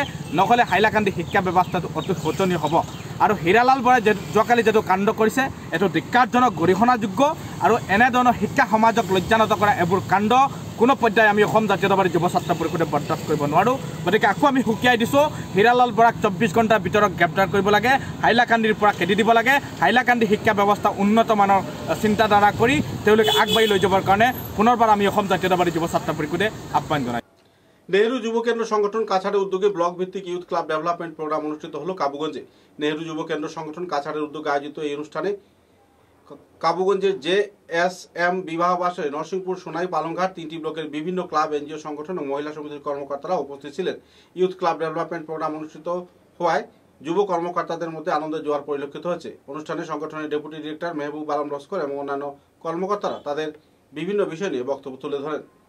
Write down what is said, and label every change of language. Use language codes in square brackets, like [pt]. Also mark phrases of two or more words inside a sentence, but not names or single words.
[as] নহ'লে হাইলাকান্দি শিক্ষা ব্যৱস্থাটো অতি শোচনীয় হ'ব আৰু হীৰালাল বৰাই যোৱাকালি যেটো কাণ্ড কৰিছে এটো ধিক্কাৰজনক গৰিহণাযোগ্য আৰু এনেধৰণৰ শিক্ষা সমাজক লজ্জানত কৰা এইবোৰ কাণ্ড কোনো পৰ্যায়ে আমি অসম জাতীয়তাবাদী যুৱ ছাত্ৰ পৰিষদে বৰ্দাস্ত কৰিব নোৱাৰোঁ গতিকে আকৌ আমি হুকিয়াই দিছোঁ হীৰালাল বৰাক 24 ঘণ্টাৰ ভিতৰত গ্ৰেপ্তাৰ কৰিব লাগে হাইলাকান্দিৰ পৰা খেদি দিব লাগে হাইলাকান্দি শিক্ষা ব্যৱস্থা উন্নত মানৰ চিন্তাধাৰা কৰি তেওঁলোকে আগবাঢ়ি লৈ যাবৰ কাৰণে পুনৰবাৰ আমি অসম জাতীয়তাবাদী যুৱ ছাত্ৰ পৰিষদে আহ্বান জনাই [bn] নেহরু যুব কেন্দ্র সংগঠন কাছাড়ের উদ্যোগে ব্লক ভিত্তিক [en] Youth Club Development Programme [bn] অনুষ্ঠিত হলো কাবুগঞ্জে নেহরু যুব কেন্দ্র সংগঠন কাছাড়ের উদ্যোগে আয়োজিত এই অনুষ্ঠানে কাবুগঞ্জের JSM বিবাহবাসে নরসিংপুর সোনাই পালংঘাট 3টি ব্লকের বিভিন্ন ক্লাব এনজিও সংগঠন ও মহিলা সমিতির কর্মকর্তারা উপস্থিত ছিলেন [en] Youth Club Development Programme [bn] অনুষ্ঠিত হওয়ায় যুব কর্মকর্তাদের মধ্যে আনন্দের জোয়ার পরিলক্ষিত হয়েছে অনুষ্ঠানে সংগঠনের [en] Deputy Director [bn] মেহবুব আলম লস্কর এবং অন্যান্য কর্মকর্তারা তাদের বিভিন্ন বিষয় নিয়ে বক্তব্য তুলে ধরেন